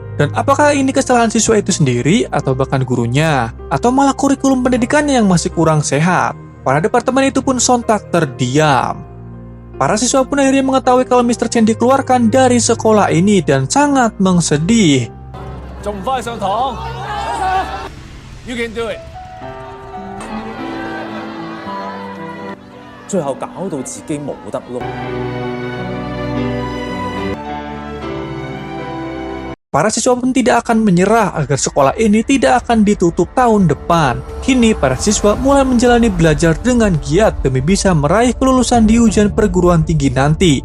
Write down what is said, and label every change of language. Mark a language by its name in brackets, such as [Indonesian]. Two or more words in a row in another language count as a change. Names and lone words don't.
[Indonesian] Dan apakah ini kesalahan siswa itu sendiri atau bahkan gurunya? Atau malah kurikulum pendidikannya yang masih kurang sehat? Para departemen itu pun sontak terdiam. Para siswa pun akhirnya mengetahui kalau Mr. Chen dikeluarkan dari sekolah ini dan sangat mengsedih. [English] You can do it. [Cantonese] 最後搞到自己冇得碌。 [Indonesian] Para siswa pun tidak akan menyerah agar sekolah ini tidak akan ditutup tahun depan. Kini para siswa mulai menjalani belajar dengan giat demi bisa meraih kelulusan di ujian perguruan tinggi nanti.